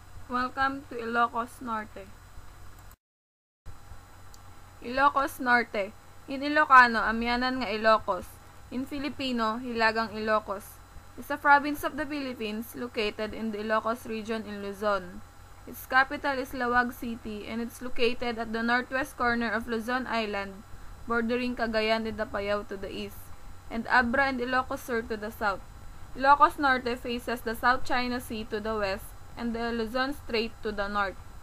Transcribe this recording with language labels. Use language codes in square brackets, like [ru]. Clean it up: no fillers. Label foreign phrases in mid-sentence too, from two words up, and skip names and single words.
[en] Welcome to Ilocos Norte. Ilocos Norte. In Ilocano, [ilo] amyanan nga Ilocos. [en] In Filipino, [tl] Hilagang Ilocos. [en] Is a province of the Philippines located in the Ilocos region in Luzon. Its capital is Laoag City and it's located at the northwest corner of Luzon Island, bordering Cagayan de Apayao to the east, and Abra and Ilocos Sur to the south. Ilocos Norte faces the South China Sea to the west and the Luzon Strait to the north.